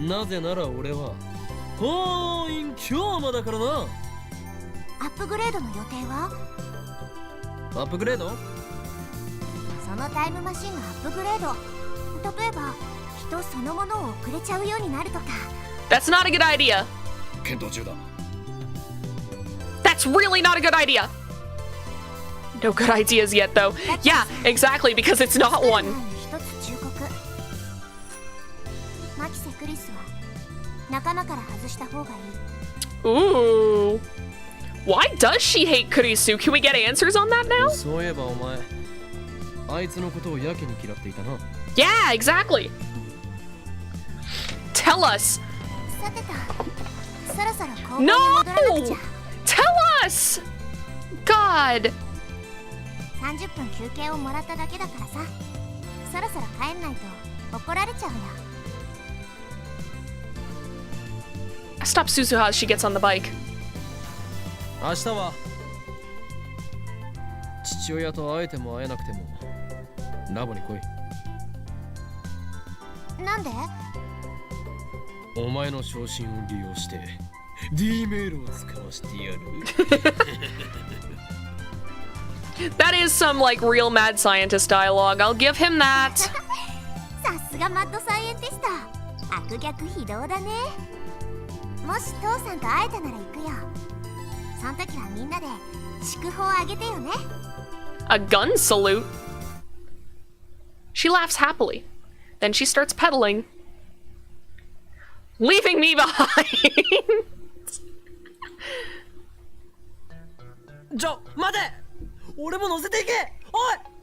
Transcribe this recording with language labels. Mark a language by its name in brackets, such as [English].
[Japanese] なぜなら俺は封印強魔だからな。アップグレードの予定は？アップグレード？そのタイムマシンのアップグレード、例えば人そのものを送れちゃうようになるとか。 [English] That's not a good idea. [Japanese] 検討中だ。 [English] That's really not a good idea. No good ideas yet, though. Yeah, exactly, because it's not one. [Japanese] 一つ忠告。マキセ・クリスは仲間から外した方がいい。 [English] Ooh. Why does she hate Kurisu? Can we get answers on that now? [Japanese] そういえばお前、あいつのことをやけに嫌っていたな。 [English] Yeah, exactly. Tell us. [Japanese] さてと、そろそろ工房に戻らなくちゃ。 [English] Tell us. God. [Japanese] 30分休憩をもらっただけだからさ。そろそろ帰んないと怒られちゃうよ。 [English] Stop Suzuha as she gets on the bike. [Japanese] 明日は父親と会えても会えなくてもラボに来い。なんで？お前の昇進を利用して D メールを使わせてやる。 [English] That is some like real mad scientist dialogue. I'll give him that. [Japanese] さすがマッドサイエンティスト。悪逆非道だね。もし父さんと会えたなら行くよ。その時はみんなで祝福をあげてよね。 [English] A gun salute. She laughs happily. Then she starts pedaling, leaving me behind. [Japanese] 待て、俺も乗せていけ。おい。